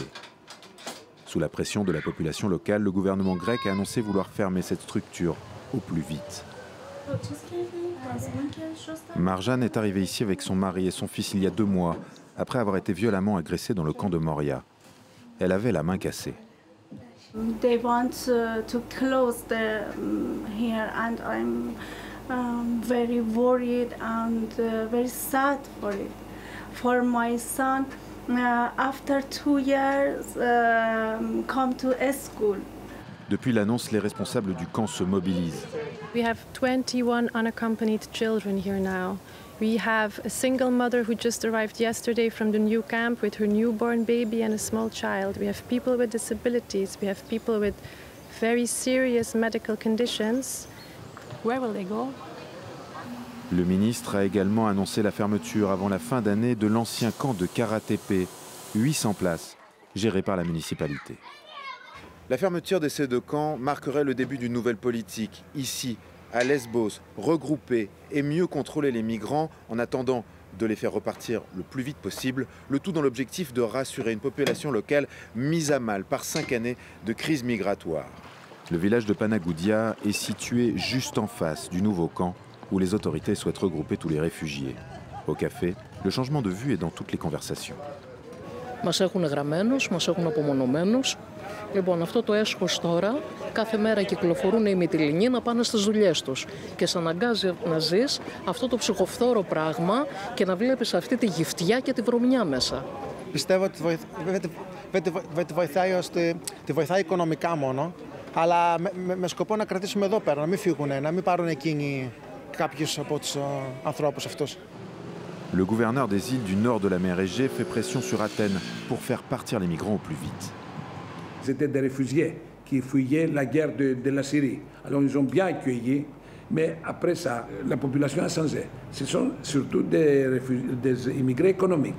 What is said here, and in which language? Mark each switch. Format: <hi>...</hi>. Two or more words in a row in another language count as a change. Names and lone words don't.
<fr>Sous la pression de la population locale, le gouvernement grec a annoncé vouloir fermer cette structure au plus vite. Marjane est arrivée ici avec son mari et son fils il y a 2 mois, après avoir été violemment agressée dans le camp de Moria. Elle avait la main cassée.</fr> <en>They want to close here, and I'm very worried and very sad for it. For my son, after 2 years, come to a school.</en> <fr>Depuis l'annonce, les responsables du camp se mobilisent.</fr> <en>We have 21 unaccompanied children here now. We have a single mother who just arrived yesterday from the new camp with her newborn baby and a small child. We have people with disabilities. We have people with very serious medical conditions. Where will they go?</en> <fr>Le ministre a également annoncé la fermeture avant la fin d'année de l'ancien camp de Kara-Tepe, 800 places, géré par la municipalité. La fermeture de ces 2 camps marquerait le début d'une nouvelle politique, ici, à Lesbos, regrouper et mieux contrôler les migrants en attendant de les faire repartir le plus vite possible, le tout dans l'objectif de rassurer une population locale mise à mal par 5 années de crise migratoire. Le village de Panagoudia est situé juste en face du nouveau camp où les autorités souhaitent regrouper tous les réfugiés. Au café, le changement de vue est dans toutes les conversations.</fr> <el>Μας έχουν γραμμένους, μας έχουν απομονωμένους. Λοιπόν, αυτό το έσχος τώρα, κάθε μέρα κυκλοφορούν οι Μυτιληνοί να πάνε στις δουλειές τους. Και σε αναγκάζει να ζεις αυτό το ψυχοφθόρο πράγμα και να βλέπεις αυτή τη γυφτιά και τη βρωμιά μέσα. Πιστεύω ότι τη βοηθάει οικονομικά μόνο, αλλά με σκοπό να κρατήσουμε εδώ πέρα, να μην φύγουν, να μην πάρουν εκείνοι κάποιους από τους ανθρώπους αυτούς.</el> <fr>Le gouverneur des îles du nord de la mer Égée fait pression sur Athènes pour faire partir les migrants au plus vite. C'était des réfugiés qui fuyaient la guerre de la Syrie. Alors ils ont bien accueilli, mais après ça, la population a changé. Ce sont surtout des immigrés économiques.</fr>